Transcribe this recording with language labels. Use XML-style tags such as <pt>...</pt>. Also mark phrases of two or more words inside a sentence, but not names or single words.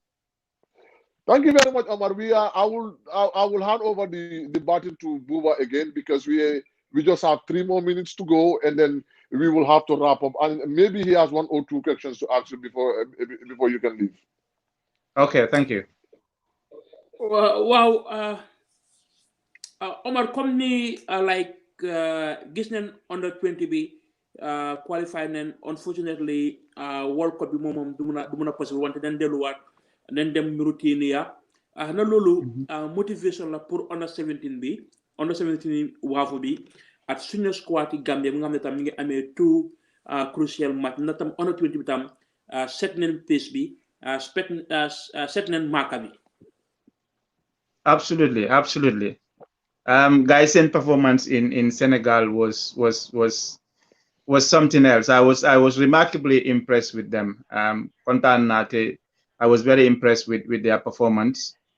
<en>Thank you very much, Omar. I will hand over the baton to Buba again because we just have 3 more minutes to go, and then we will have to wrap up. And maybe he has 1 or 2 questions to answer before you can leave. Okay, thank you.</en> <wo>Wow, Omar, comme ni gis nañ under 20 bi qualify nañ, unfortunately World Cup bi moom du mun a possible wante dañ delluwaat dañ dem Mauritania na loolu motivation la pour under 17 bi under 17 waafu bi at</wo> <en>senior squad</en> <wo>yi Gambia mi nga xam ne tam ñu ngi amee 2</wo> <en>crucial match</en> <wo>na tam under 20 bi tam set nañ pace bi set nañ marka bi.</wo> <en>Absolutely. Guys, performance in Senegal was something else. I was remarkably impressed with them. I was very impressed with their performance.</en>